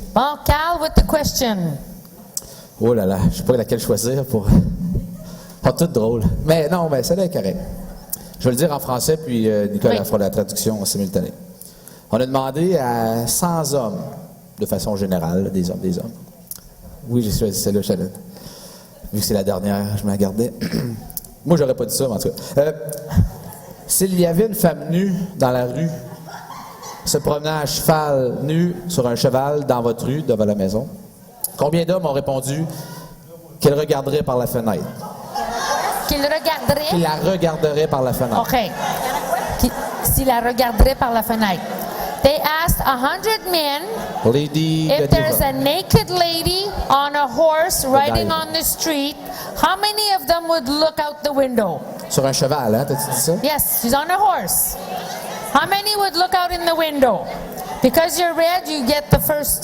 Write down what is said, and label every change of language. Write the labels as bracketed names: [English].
[English] Bon, Cal, with the question. [French] Oh là là, je sais pas laquelle choisir pour... Pas toutes drôles. Mais non, mais celle-là est correcte. Je vais le dire en français, puis Nicolas fera la traduction en simultané. On a demandé à 100 hommes, de façon générale, des hommes. Oui, j'ai choisi celle-là, vu que c'est la dernière, je m'en gardais. Moi, j'aurais pas dit ça, mais en tout cas. S'il y avait une femme nue dans la rue, se promenant à cheval, nue sur un cheval dans votre rue, devant la maison, combien d'hommes ont répondu qu'elle regarderait par la fenêtre? Qu'il regarderait? Qu'il la regarderait par la fenêtre. OK. S'il la regarderait par la fenêtre. [English] They asked 100 men Lady if there's Godiva. a naked lady on a horse riding Godiva. on the street, how many of them would look out the window? [French] Sur un cheval, hein? T'as-tu dit ça? [English] Yes, she's on a horse. How many would look out in the window? Because you're red, you get the first...